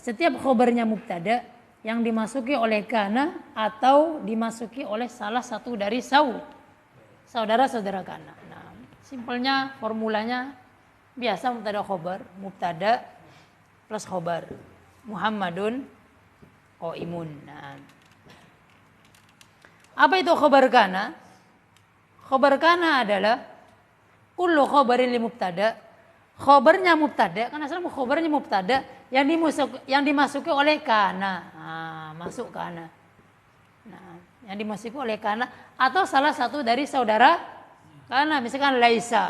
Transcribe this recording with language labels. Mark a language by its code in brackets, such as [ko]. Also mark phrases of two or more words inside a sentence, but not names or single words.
[id] Setiap khobarnya mubtada yang dimasuki oleh kana atau dimasuki oleh salah satu dari saudara-saudara kana. Nah, simpelnya formulanya biasa mubtada plus khobar. [ar] محمد قائم. [id] Nah, apa itu [ar] خبر كان? خبر كان [id] adalah [ar] كل خبر لمبتدأ, [id] khabarnya mubtada, kan asalnya khabarnya mubtada yang dimasuki oleh kana. Nah, masuk kana. Nah, yang dimasuki oleh kana atau salah satu dari saudara kana, misalkan laisa.